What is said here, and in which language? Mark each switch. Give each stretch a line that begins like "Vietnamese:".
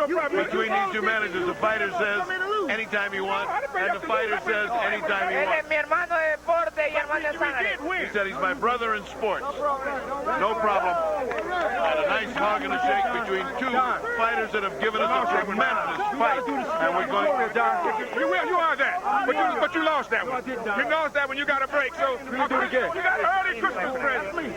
English: Between these two managers, the fighter says anytime you want, and the fighter says anytime you want.
Spanish: Mi hermano de deporte y hermano de sangre.
English: He said he's my brother in sports. No problem. And a nice hug and a shake between two fighters that have given us a tremendous fight. And we're going. You are that. But you lost that one. You lost that one. You got a break. So you got an early Christmas present.